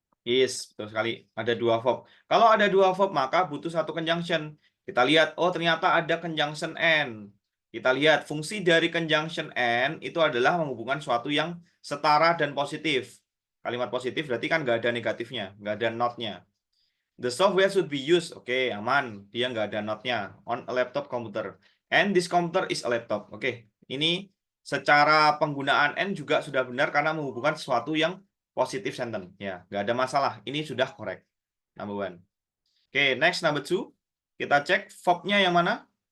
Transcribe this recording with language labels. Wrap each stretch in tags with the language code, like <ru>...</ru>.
<id>is. Betul sekali. Ada 2 verb. Kalau ada 2 verb maka butuh satu conjunction. Kita lihat, oh ternyata ada conjunction and. Kita lihat fungsi dari conjunction and itu adalah menghubungkan suatu yang setara dan positif. Kalimat positif berarti kan nggak ada negatifnya, nggak ada not-nya.</id> <en>The software should be used.</en> <id>Oke, aman. Dia nggak ada not-nya.</id> <en>On a laptop computer. And this computer is a laptop.</en> <id>Oke, ini secara penggunaan and juga sudah benar karena menghubungkan sesuatu yang positif sentence. Ya, nggak ada masalah. Ini sudah correct. Number 1. Oke, next number 2. Kita cek verb-nya yang mana?</id>